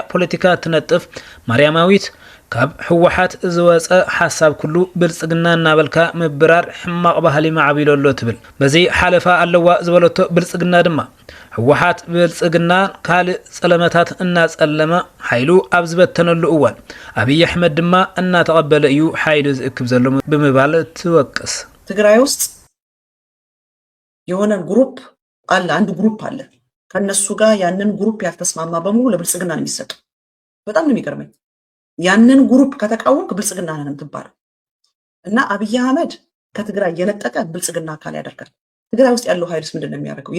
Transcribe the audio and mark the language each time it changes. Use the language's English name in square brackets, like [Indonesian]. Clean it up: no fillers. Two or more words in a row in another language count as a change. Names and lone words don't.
[Tigrinya] ዙርያ ፖለቲካ ትነጥፍ ማርያማዊት ካብ ሕወሓት ዝወፀ ሓሳብ ኩሉ ብልጽግና እናበልካ ምብራር ሕማቕ ባህሊ ማዕቢለሎ ትብል በዚ ሓለፋ ኣለዋ ዝበለቶ ብልጽግና ድማ ሕወሓት ብልጽግና ካልእ ጸለመታት እናጸለመ ኃይሉ ኣብ ዝበተነሉ እዋን አብይ አሕመድ ድማ እናተቀበለ እዩ ኃይሉ ዝእክብ ዘሎ ብምባል ትወቅስ። [Amharic] ትግራይ ውስጥ የሆነ ግሩፕ አለ፣ አንድ ግሩፕ አለ። ከነሱ ጋር ያንን ግሩፕ ያልተስማማ በሙሉ ለብልጽግና ነው የሚሰጠው። በጣም ነው የሚገርመኝ። ያንን ግሩፕ ከተቃወምክ ብልጽግና ነን የምትባለው እና አብይ አህመድ ከትግራይ የነጠቀ ብልጽግና አካል ያደርጋል። ትግራይ ውስጥ ያለው ኃይልስ ምንድነው የሚያደርገው?